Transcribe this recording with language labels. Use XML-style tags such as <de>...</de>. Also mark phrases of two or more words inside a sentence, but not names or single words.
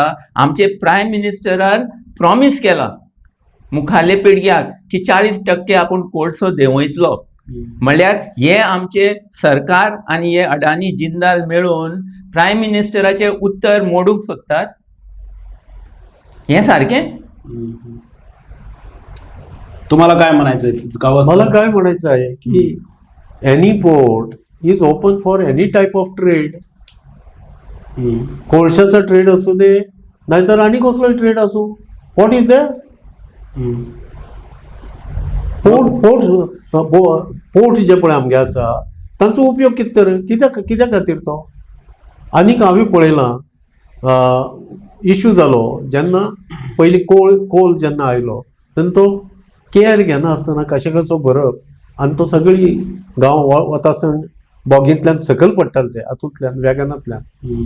<kok>आमचे</kok> <en>Prime Minister</en> <kok>प्रॉमीस केला मुखाल्ले पिळग्याक की 40% आपूण कोळसो देंवयतलो. म्हणल्यार हे आमचे सरकार आनी हे अडानी जिंदाल मेळून</kok> <en>Prime Minister</en> <kok>उत्तर मोडूंक सोदतात. हें सारकें?</kok> <mr>तुम्हाला काय म्हणायचंय गावात? मला काय म्हणायचं आहे की</mr> <en>any port is open for any type of trade.</en> <mr>कोळशाचा ट्रेड असू दे नाहीतर आणि कसलोय ट्रेड असू.</mr> <en>What is there?</en> <kok>पोर्ट जे पळय आमगे आसा तांचो उपयोग कित्या खातीर तो? आनीक हांवें पळयलां इश्यू जालो जेन्ना पयलीं कोल जेन्ना आयलो तेन्ना तो केअर घेना आसतना कशें कसो भरप आनी तो सगळी गांव वता आसतना बॉगींतल्यान सकयल पडटाले ते हातूंतल्यान वॅगनांतल्यान.</kok>